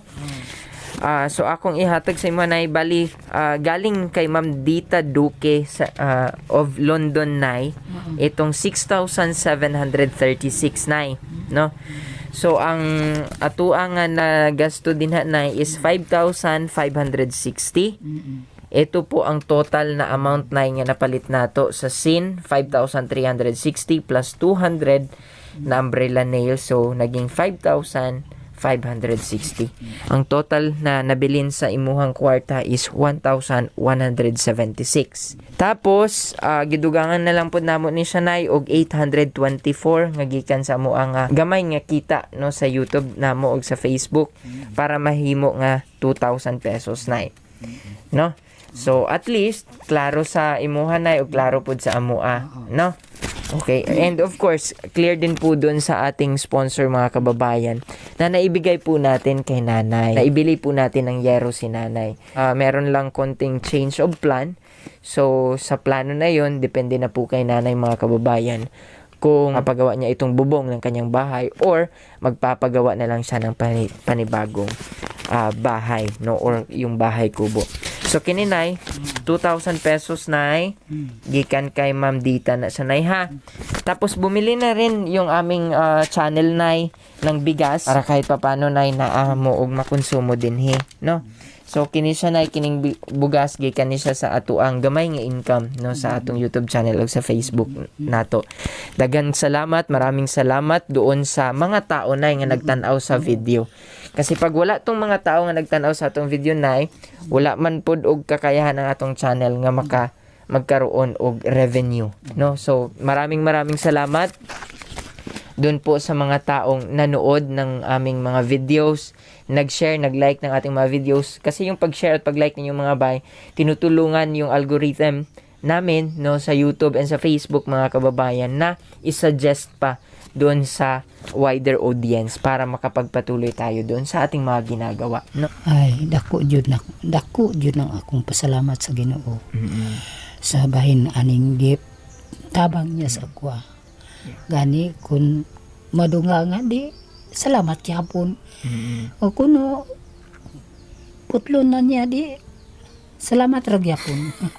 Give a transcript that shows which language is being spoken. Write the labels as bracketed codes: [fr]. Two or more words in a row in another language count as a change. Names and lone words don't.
[ceb] So akong ihatag sa imo nay bali galing kay Ma'am Dita Duque of London nay [tl] itong 6,736 [ceb] nay no. So ang atoa nga na gasto dinha nay is 5,560. [tl] Ito po ang total na amount na nga [ceb] napalit nato [tl] sa sin 5,360 plus 200 na umbrella nail, so naging 5,560. [ceb] Ang total na nabilin sa imuhang kwarta is 1,176. Tapos gidugangan na lang pud namo ni Shanay og 824 nga gikan sa amo ang gamay nga kita no sa YouTube namo og sa Facebook para mahimo nga 2,000 pesos nay no. So at least klaro sa imuha nay ug klaro pud sa amoa no. [tl] Okay, [en] and of course [tl] clear din po dun sa ating sponsor mga kababayan na naibigay po natin kay nanay, naibili po natin ng yero si nanay. Meron lang konting [en] change of plan, [tl] so sa plano na yon depende na po kay nanay mga kababayan kung mapagawa niya itong bubong ng kanyang bahay or magpapagawa na lang siya ng panibagong bahay no or yung bahay kubo. [ceb] So kininay 2,000 pesos nay gikan kay Ma'am Dita na sanay ha. [tl] Tapos bumili na rin yung aming channel nay ng bigas para kahit papano nay [ceb] naamo og makonsumo dinhi [tl] no. [ceb] So kini siya nay kining bugas gikan ni siya sa atuang gamay nga income no sa atong YouTube channel ug sa Facebook nato. Daghang salamat, [tl] maraming salamat doon [ceb] sa mga tao nay nga nagtan-aw sa video. [tl] Kasi pag wala tong mga tao [ceb] nga nagtan-aw sa atong video nay, wala man pod og kakayahan ng atong channel nga magkaroon og revenue, no? [tl] So maraming salamat. doon po sa mga taong nanood ng aming mga videos, nag-share, nag-like ng ating mga videos. Kasi yung pag-share at pag-like ninyong mga bay, tinutulungan yung algorithm namin, no, sa YouTube and sa Facebook, mga kababayan, na isuggest pa doon sa [en] wider audience [tl] para makapagpatuloy tayo doon sa ating mga ginagawa, no? [ceb] Ay, dako jud ang akong pasalamat sa Ginoo. Sa bahin aning gift tabang niya sa akwa. Gani kun madunga nga di salamat yapon. O kuno putlon na niya di salamat ra gyapon.